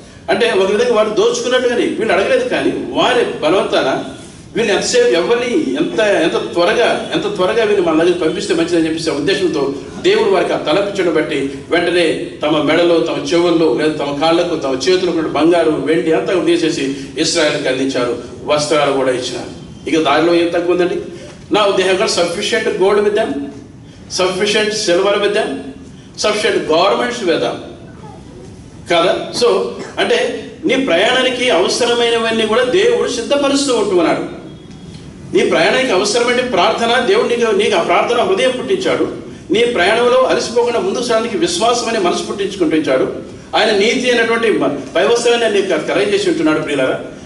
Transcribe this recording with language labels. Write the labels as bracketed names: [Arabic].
[Telugu] అంటే ఒక విధంగా వారు దోచుకున్నట్టుగానే వీళ్ళు అడగలేదు, కానీ వారి బలవంతాన వీళ్ళు ఎంతసేపు ఎవరిని ఎంత త్వరగా వీళ్ళు మన దగ్గర పంపిస్తే మంచిదని చెప్పేసి ఉద్దేశంతో దేవుడు వారికి ఆ తలపించడం బట్టి వెంటనే తమ మెడలో, తమ చెవుల్లో, లేదా తమ కాళ్ళకు, తమ చేతులకు బంగారు, వెండి అంతా తీసేసి ఇశ్రాయేలుకి అందించారు. వస్త్రాలు కూడా ఇచ్చినారు. ఇక దారిలో ఏం తక్కువ ఉందండి? [English] Now they have got sufficient gold with them, sufficient silver with them, sufficient garments with them. [Telugu] కదా? సో అంటే నీ ప్రయాణానికి అవసరమైనవన్నీ కూడా దేవుడు సిద్ధపరుస్తూ ఉంటున్నాడు. నీ ప్రయాణానికి అవసరమైన ప్రార్థన దేవుడు నీకు ఆ ప్రార్థన హృదయం పుట్టించాడు. నీ ప్రయాణంలో అలసిపోకుండా ముందుకు సాగడానికి విశ్వాసం అనే మనసు పుట్టించుకుంటుంచాడు. ఆయన నీతి అయినటువంటి పైవస్త్రాన్ని నీకు కలగ చేసి ఉంటున్నాడు ప్రియులారా.